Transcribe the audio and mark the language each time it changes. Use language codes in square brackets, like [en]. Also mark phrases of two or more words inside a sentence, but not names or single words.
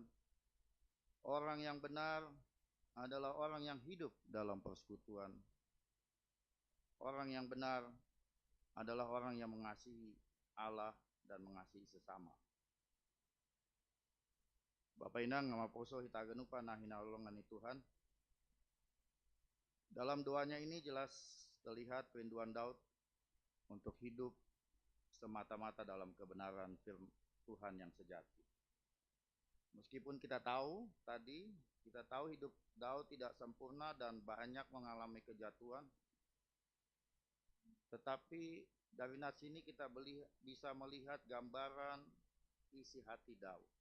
[id] Orang yang benar adalah orang yang hidup dalam persekutuan. Orang yang benar adalah orang yang mengasihi Allah dan mengasihi sesama. [bts] Bapak Inang nama poso hitagenupa nah hinalongan Tuhan. [id] Dalam doanya ini jelas terlihat kerinduan Daud untuk hidup semata-mata dalam kebenaran firman Tuhan yang sejati. Meskipun kita tahu hidup Daud tidak sempurna dan banyak mengalami kejatuhan, tetapi dari nas ini kita bisa melihat gambaran isi hati Daud.